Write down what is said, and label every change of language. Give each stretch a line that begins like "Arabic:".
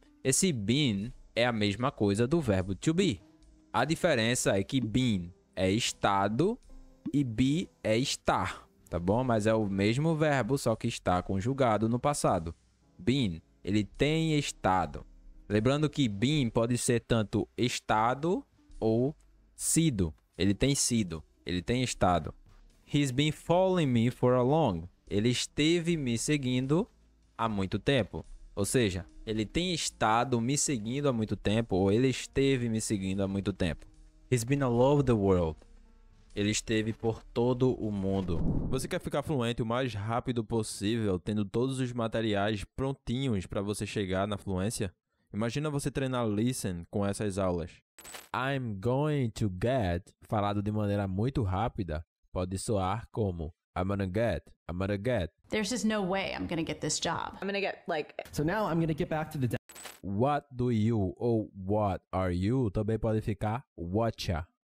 Portuguese: Esse been é a mesma coisa do verbo to be. A diferença é que been é estado e be é estar, tá bom? Mas é o mesmo verbo, só que está conjugado no passado. Been, ele tem estado. Lembrando que been pode ser tanto estado ou sido. Ele tem sido, ele tem estado.
English: He's been following me for a long.
Portuguese: Ele esteve me seguindo há muito tempo. Ou seja, ele tem estado me seguindo há muito tempo ou ele esteve me seguindo há muito tempo.
English: He's been all over the world.
Portuguese: Ele esteve por todo o mundo. Você quer ficar fluente o mais rápido possível, tendo todos os materiais prontinhos para você chegar na fluência? Imagina você treinar listen com essas aulas.
English: I'm going to get,
Portuguese: falado de maneira muito rápida, pode soar como
English: I'm gonna get. There's just no way I'm gonna get this job. I'm gonna get like. So now I'm gonna get back to the What do you ou what are you
Portuguese: também pode ficar
English: whatcha.